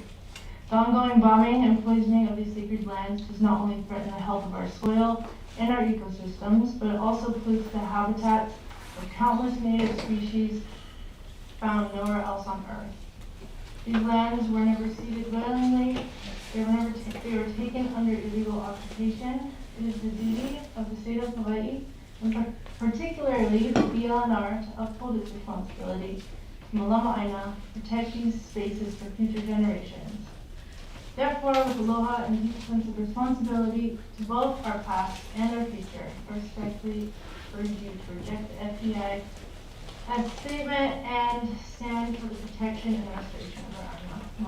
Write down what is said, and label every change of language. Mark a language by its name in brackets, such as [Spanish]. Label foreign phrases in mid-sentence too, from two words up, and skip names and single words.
[English] The ongoing bombing and poisoning of these sacred lands does not only threaten the health of our soil and our ecosystems, but it also pollutes the habitats of countless native species found nowhere else on Earth. These lands were never ceded willingly, they were taken under illegal occupation. It is the duty of the state of Hawaii, and particularly the BLNR, to uphold its responsibility to [Hawaiian] Malama ʻAina, [English] protect these spaces for future generations. Therefore, with aloha and deep sense of responsibility to both our past and our future, I respectfully urge you to reject the FBI as statement and stand for the protection and restoration of our AINA.